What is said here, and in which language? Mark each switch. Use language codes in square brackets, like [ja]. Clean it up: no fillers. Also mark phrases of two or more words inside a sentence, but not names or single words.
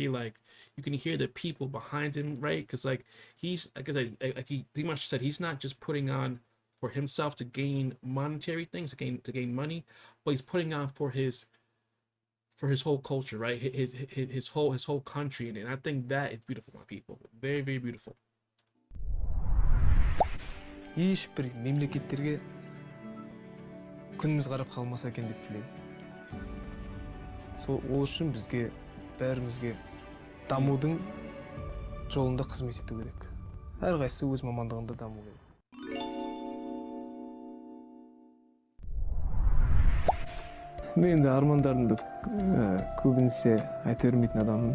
[en] Like, you can hear the people behind him, right? Because like he's, like I said, Dimash said, he's not just putting on for himself to gain monetary things, to gain money, but he's putting on for his whole culture, right? His whole country, and I think that is beautiful, my people. Very, very beautiful. [kk] Ешбір мемлекеттерге күніміз қарап қалмаса екен деп тілеймін. Сол үшін бізге бәрімізге дамудың жолында қызмет ету керек. Әрқайсысы өз мамандығында даму керек. Мен де армандарымды көбінесе айта бермейтін адаммын.